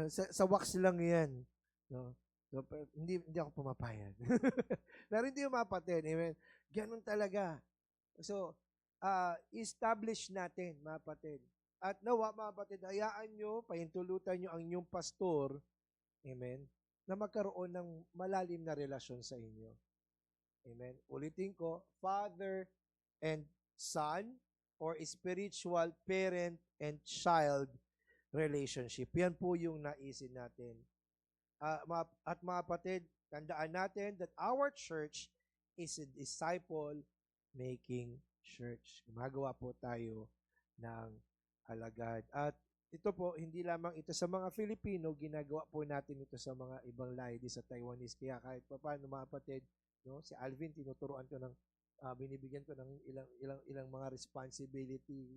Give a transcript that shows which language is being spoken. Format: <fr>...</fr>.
<tl>Sa wax lang yan. No? So, hindi ako pumapayag. Pero hindi yung mapatid. Amen. Ganun talaga. So, establish natin, mga kapatid. At nawa, mga kapatid, hayaan nyo, pahintulutan nyo ang inyong pastor, amen, na magkaroon ng malalim na relasyon sa inyo. Amen. Ulitin ko,</tl> <en>father and son or spiritual parent and child relationship.</en> <tl>Yan po yung naisin natin. At mga kapatid, tandaan natin</tl> <en>that our church is a disciple-making church.</en> <tl>Gumagawa po tayo ng alagad. At ito po, hindi lamang ito sa mga Filipino, ginagawa po natin ito sa mga ibang lahi sa Taiwanese. Kaya kahit pa paano mga kapatid, no, si Alvin, tinuturuan ko ng, binibigyan ko ng ilang mga responsibility.</tl>